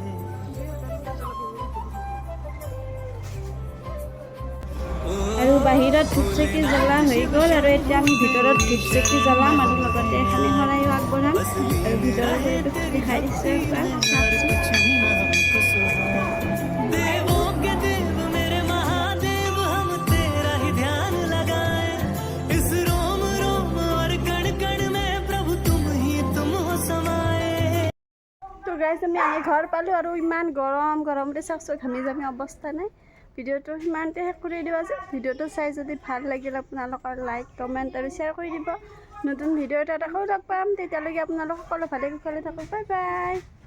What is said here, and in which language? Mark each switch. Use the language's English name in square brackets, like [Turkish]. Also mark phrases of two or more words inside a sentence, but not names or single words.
[Assamese] আৰু বাহিৰত ধূপ চাকি জ্বলা হৈ গ'ল আৰু এতিয়া আমি ভিতৰত ধূপ চাকি জ্বলাম আৰু লগতে এখানি শৰাইও আগবঢ়াম আৰু ভিতৰত দেখাই দিছোঁ [Hindi] देवों के देव मेरे महादेव हम तेरा ही ध्यान लगाए इस रोम रोम और कण कण में प्रभु तुम हो समाए [Assamese] তো গাইজ আমি আহি ঘৰ পালোঁ আৰু ইমান গৰমতে চাওকচোন ঘামি জামি অৱস্থা নাই ভিডিঅ'টো সিমানতে শেষ কৰি দিওঁ আজি ভিডিঅ'টো চাই যদি ভাল লাগিল আপোনালোকৰ [English] like comment [Assamese] আৰু শ্বেয়াৰ কৰি দিব নতুন ভিডিঅ' এটা আকৌ লগ পাম তেতিয়ালৈকে আপোনালোক সকলো ভালে কুশলে থাকক [English] bye bye